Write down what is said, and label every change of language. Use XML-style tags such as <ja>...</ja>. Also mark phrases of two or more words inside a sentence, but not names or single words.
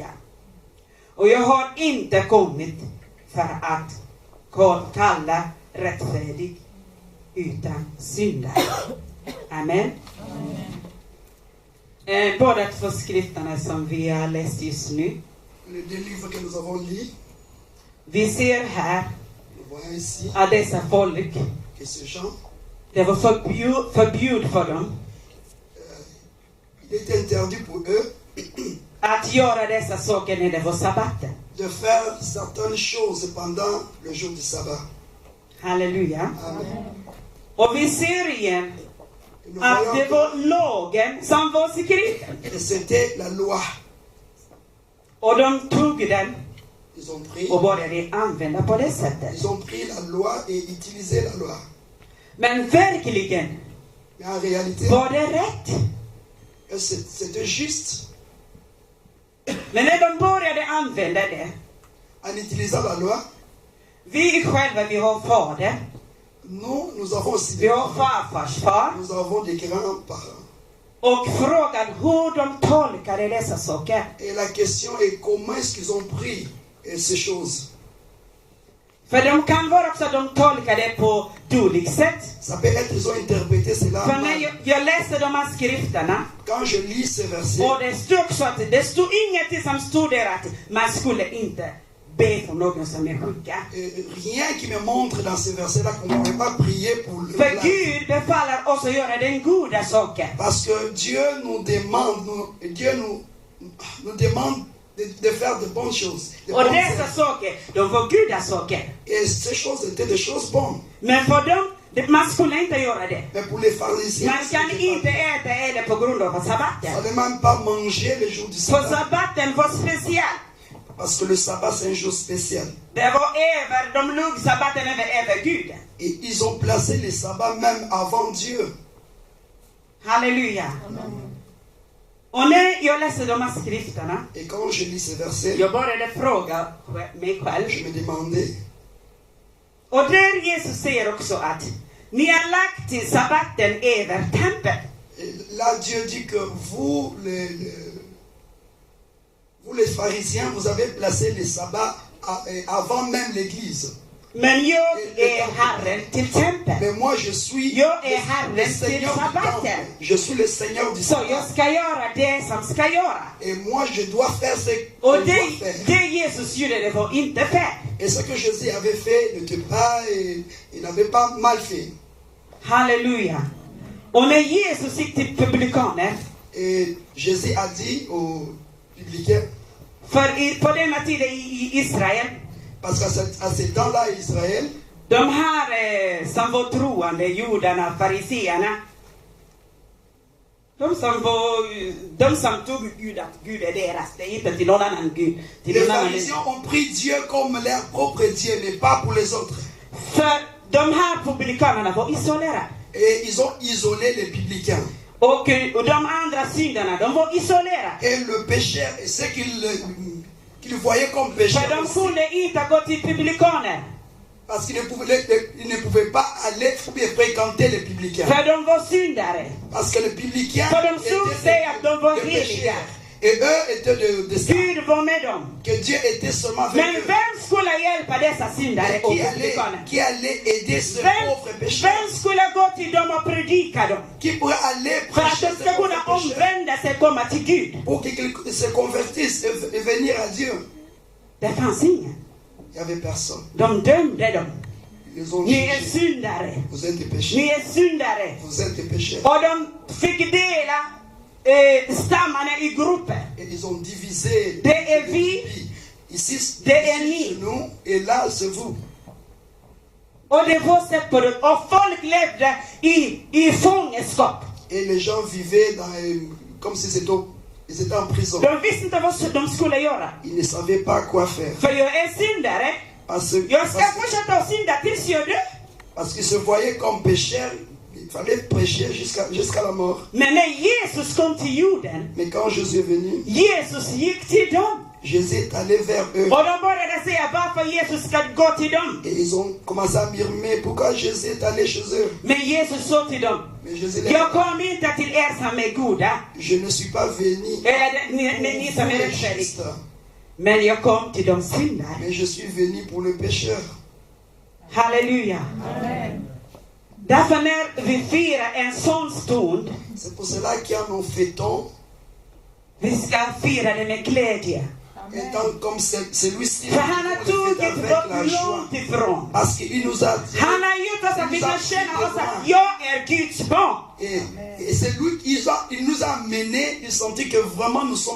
<sv>Och jag har inte kommit för att kalla rättfärdig, utan syndare. Amen. Båda två skrifterna som vi har läst just nu.</sv> <fr>Les deux livres que nous avons lus,</fr> <sv>Vi ser här</sv> <fr>nous voyons ici</fr> <sv>att dessa folk,</sv> <fr>que ces gens,</fr> <sv>det var förbjud för dem</sv> <fr>il est interdit pour eux</fr> <sv>att göra dessa saker när det var sabbaten.</sv> <fr>de faire certaines choses pendant le jour du sabbat.</fr> <sv>Halleluja. Amen. Och vi ser igen</sv> <fr>Et nous</fr> <sv>att</sv> <fr>voyons</fr> <sv>det var lagen som var skriven.</sv> <fr>que c'était la loi.</fr> <sv>Och de tog den</sv> <fr>Ils ont pris,</fr> <sv>och började använda på det sättet.</sv> <fr>ils ont pris la loi et utilisé la loi.</fr> <sv>Men verkligen,</sv> <fr>Mais en réalité,</fr> <sv>var det rätt?</sv> <fr>c'était juste.</fr> <sv>Men när de började använda det,</sv> <fr>En utilisant la loi,</fr> <sv>vi själva, vi har fader,</sv> <fr>nous avons aussi</fr> <sv>vi har farfars far,</sv> <fr>nous avons des grands-parents.</fr> <sv>och frågan hur de tolkade dessa saker.</sv> <fr>Et la question est comment est-ce qu'ils ont pris ces choses.</fr> <sv>För de kan vara också att de tolkade på dåligt sätt.</sv> <fr>Ça peut être qu'ils ont interprété cela</fr> <sv>För när</sv> <fr>mal.</fr> <sv>jag läser de här skrifterna,</sv> <fr>Quand je lis ces versets,</fr> <sv>och det stod också att det stod ingenting som stod där att man skulle inte be för någon som är sjuka.</sv> <fr>rien qui me montre dans ces versets-là qu'on ne peut pas prier pour le</fr> <sv>För</sv> <fr>malade.</fr> <sv>Gud befaller oss att göra den goda saken.</sv> <fr>Parce que Dieu nous demande, nous demande de faire de bonnes choses. De</fr> <sv>Och</sv> <fr>bonnes</fr> <sv>dessa</sv> <fr>œuvres.</fr> <sv>saker, de var gudasaker.</sv> <fr>Et ces choses étaient des choses bonnes.</fr> <sv>Men för dem, man skulle inte göra det.</sv> <fr>Mais pour les pharisiens,</fr> <sv>Man kan</sv> <fr>c'était</fr> <sv>inte</sv> <fr>pas-</fr> <sv>äta eller på grund av</sv> <fr>on</fr> <sv>sabbaten.</sv> <fr>ne même pas manger le jour du</fr> <sv>För</sv> <fr>sabbat.</fr> <sv>sabbaten var speciell.</sv> <fr>Parce que le sabbat, c'est un jour spécial.</fr> <sv>Det var de låg sabbaten över Gud.</sv> <fr>Et ils ont placé les sabbats même avant Dieu.</fr> <sv>Halleluja. Och när jag läser de här skrifterna,</sv> <fr>Et quand je lis ces versets,</fr> <sv>jag började fråga mig själv.</sv> <fr>je me demandais,</fr> <sv>Och där Jesus säger också att ni har lagt till sabbaten över tempel.</sv> <fr>et là Dieu dit que vous les pharisiens, vous avez placé les sabbats avant même l'église.</fr> <sv>Men jag är Herren till tempel.</sv> <fr>Mais moi je suis</fr> <sv>Jag är</sv> <fr>le</fr> <sv>Herren</sv> <fr>Seigneur</fr> <sv>till</sv> <fr>du</fr> <sv>sabbaten.</sv> <fr>temple. Je suis le Seigneur du</fr> <sv>Så</sv> <fr>sabbat.</fr> <sv>jag ska göra det som ska göra.</sv> <fr>Et moi je dois faire ce</fr> <sv>Och</sv> <fr>que je dois faire.</fr> <sv>det Jesus gjorde, det var inte fel.</sv> <fr>Et ce que Jésus avait fait n'était pas, il n'avait pas mal fait.</fr> <sv>Halleluja. Och när Jesus gick till publikaner,</sv> <fr>Et Jésus a dit aux publicains,</fr> <sv>för på denna tid i Israel,</sv> <fr>parce qu'à ce temps-là, Israël,</fr> <sv>de här som var troende, judarna, fariseerna, de som tog Gud att Gud är deras, det är inte till någon annan Gud. Till</sv> <fr>les</fr> <sv>någon annan.</sv> <fr>pharisiens ont pris Dieu comme leur propre Dieu, mais pas pour les autres.</fr> <sv>För de här publikanerna var isolerade.</sv> <fr>Et ils ont isolé les publicains.</fr> <sv>Och de andra syndarna, de var isolerade.</sv> <fr>Et le pécheur, et ce qu'ils voyaient comme pécheur,</fr> <sv>För de</sv> <fr>aussi,</fr> <sv>kunde inte gå till publikaner.</sv> <fr>parce qu'ils ne pouvaient pas aller fréquenter les publicains.</fr> <sv>För de var syndare.</sv> <fr>Parce que les publicains</fr> <sv>För de såg sig att de var</sv> <fr>des</fr> <sv>heliga.</sv> <fr>pécheurs. Et eux étaient de ça.</fr> <sv>Gud var med dem.</sv> <fr>Que Dieu était seulement avec</fr> <sv>Men</sv> <fr>eux.</fr> <sv>vem skulle hjälpa dessa syndare och publikaner?</sv> <fr>Qui allait aider ce pauvre pécheur?</fr> <sv>Vem skulle gå till dem och predika dem?</sv> <fr>Qui pourrait aller</fr> <sv>För att</sv> <fr>prêcher</fr> <sv>de</sv> <fr>ce</fr> <sv>ska</sv> <fr>pauvre</fr> <sv>kunna</sv> <fr>pécheur?</fr> <sv>omvända sig och komma till Gud.</sv> <fr>Pour qu'ils se convertissent et venir à Dieu.</fr> <sv>Det fanns ingen.</sv> <fr>Il n'y avait personne.</fr> <sv>De dömde dem.</sv> <fr>Ils ont</fr> <sv>Ni är</sv> <fr>jugé.</fr> <sv>syndare.</sv> <fr>Vous êtes des pécheurs.</fr> <sv>Ni är syndare.</sv> <fr>Vous êtes des pécheurs.</fr> <sv>Och de fick dela stammarna i grupper.</sv> <fr>Et ils ont divisé.</fr> <sv>Det är vi.</sv> <fr>Ici,</fr> <sv>Det är</sv> <fr>ici</fr> <sv>ni.</sv> <fr>c'est nous. Et là, c'est vous.</fr> <sv>Och det var sätt på det. Och folk levde i fångenskap.</sv> <fr>Et les gens vivaient comme si ils étaient en prison.</fr> <sv>De visste inte vad de skulle göra.</sv> <fr>Ils ne savaient pas quoi faire.</fr> <sv>För jag är syndare. Jag ska fortsätta att synda tills jag dör.</sv> <fr>Parce qu'ils se voyaient comme pécheurs. Il fallait prêcher jusqu'à la mort.</fr> <sv>Men när Jesus kom till jorden,</sv> <fr>Mais quand Jésus est venu,</fr> <sv>Jesus gick till dem.</sv> <fr>Jésus est allé vers eux.</fr> <sv>Och de började säga varför Jesus ska gå till dem.</sv> <fr>Et ils ont commencé à murmurer pourquoi Jésus est allé chez eux.</fr> <sv>Men Jesus sa till dem,</sv> <fr>Mais Jésus leur</fr> <sv>jag</sv> <fr>dit,</fr> <sv>kom inte till er som är goda,</sv> <fr>je ne suis pas venu</fr> <sv>ni som är</sv> <fr>pour les</fr> <sv>rättfärdiga,</sv> <fr>justes,</fr> <sv>men jag kom till de syndare.</sv> <fr>mais je suis venu pour le pécheur.</fr> <sv>Halleluja. Därför när vi firar en sån stund,</sv> <fr>C'est pour cela qu'en nous fêtons,</fr> <sv>vi ska fira det med glädje.</sv> <fr>étant comme celui-ci,</fr> <sv>För han har</sv> <fr>on le fête</fr> <sv>tagit</sv> <fr>avec la</fr> <sv>oss</sv> <fr>joie.</fr> <sv>långt ifrån.</sv> <fr>Parce qu'il nous a dit,</fr> <sv>Han har gjort oss att vi kan känna oss att jag är Guds barn.</sv> <fr>et c'est lui qui il nous a amenés, il sentit que vraiment nous sommes</fr>